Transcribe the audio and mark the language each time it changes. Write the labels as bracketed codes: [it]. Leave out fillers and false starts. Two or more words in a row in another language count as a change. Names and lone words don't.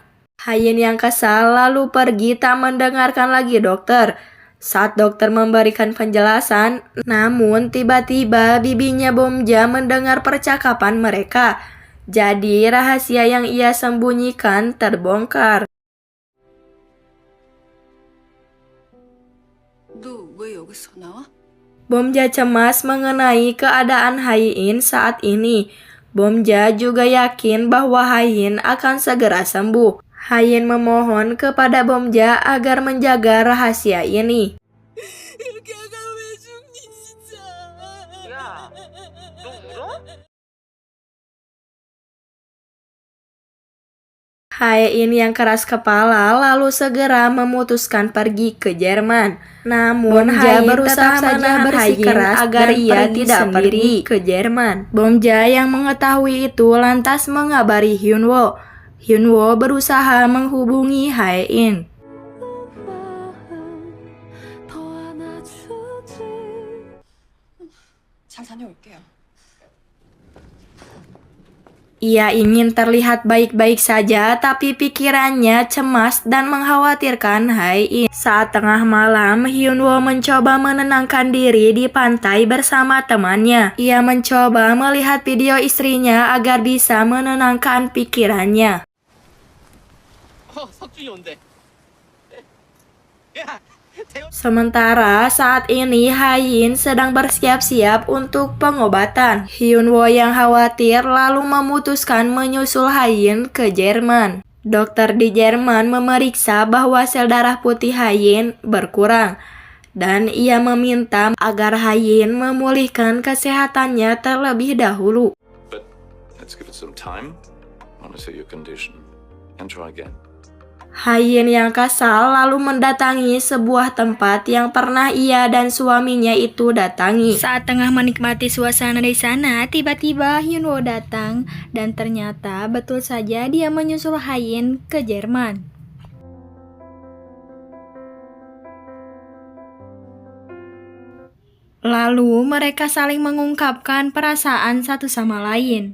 [id] Hayin yang kesal lalu pergi tak mendengarkan lagi dokter. Saat dokter memberikan penjelasan, namun tiba-tiba bibinya Bomja mendengar percakapan mereka. Jadi rahasia yang ia sembunyikan terbongkar. [ko] 너 왜 여기서 나와? [id] Bomja cemas mengenai keadaan Hayin saat ini. Bomja juga yakin bahwa Hayin akan segera sembuh. Hayin memohon kepada Bomja agar menjaga rahasia ini. [ko] 걔가 왜 죽니 진짜? 야, 너 울어? [id] Hayin yang keras kepala lalu segera memutuskan pergi ke Jerman. Namun Bomja berusaha menahan Hayin agar ia tidak pergi ke Jerman. Bomja yang mengetahui itu lantas mengabari Hyunwoo. Hyunwoo berusaha menghubungi Hayin. [ko] 잘 다녀올게요. [id] Ia ingin terlihat baik-baik saja, tapi pikirannya cemas dan mengkhawatirkan Hayin. Saat tengah malam, Hyunwoo mencoba menenangkan diri di pantai bersama temannya. Ia mencoba melihat video istrinya agar bisa menenangkan pikirannya. [ko] 석준이 온대. [id] Sementara saat ini Hayin sedang bersiap-siap untuk pengobatan. Hyunwoo yang khawatir lalu memutuskan menyusul Hayin ke Jerman. Dokter di Jerman memeriksa bahwa sel darah putih Hayin berkurang. Dan ia meminta agar Hayin memulihkan kesehatannya terlebih dahulu. [en] But let's give it some time. Monitor your condition and try again. [id] Hayin yang kesal lalu mendatangi sebuah tempat yang pernah ia dan suaminya itu datangi. Saat tengah menikmati suasana di sana, tiba-tiba Hyunwoo datang dan ternyata betul saja dia menyusul Hayin ke Jerman. Lalu mereka saling mengungkapkan perasaan satu sama lain.